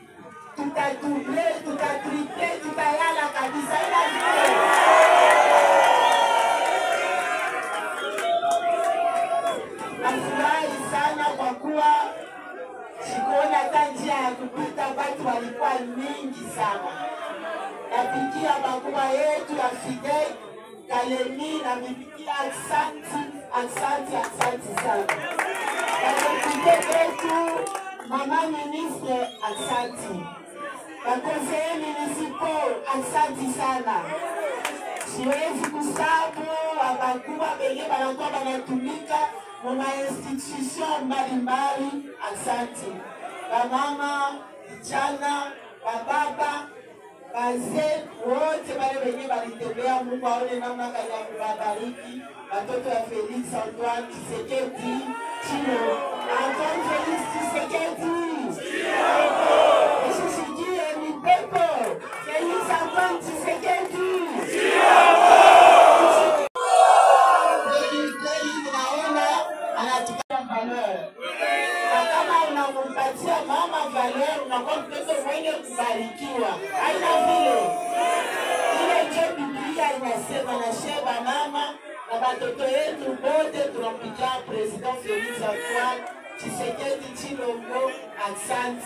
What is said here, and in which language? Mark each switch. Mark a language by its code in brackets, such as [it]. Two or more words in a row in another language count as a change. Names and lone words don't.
[sw] Tutatuble, tutatripe, tutayala kabisa ila nafurahi sana kwa kuwa sikuona hata njia ya kupita, watu walikuwa mingi. sana. Napikia makubwa yetu ya Fidel Kalemi na mipikia aksanti sana. Napikia yetu mama ministre aksanti. [fr] Conseiller municipal [sw] aksanti sana. Siwezi kusabu wakubwa benye banakuwa banatumika mwa institution mbalimbali aksanti. Bamama, vijana, bababa, bazee wote wale wenye walitembea, Mungu aone namna gani ya kuwabariki watoto ya Felix Antoine Tshisekedi Tshilombo. Antoine Felix Tshisekedi Isisikie ni pepo Felix Antoine Tshisekedi unaona anatupatia valeur. Na kama unampatia mama valeur, unakuwa mtoto mwenye kubarikiwa. Haina vile. Ile ndio Biblia inasema, na sheba mama na watoto yetu wote tunampigia President Felix Antoine Tshisekedi Tshilombo aksanti.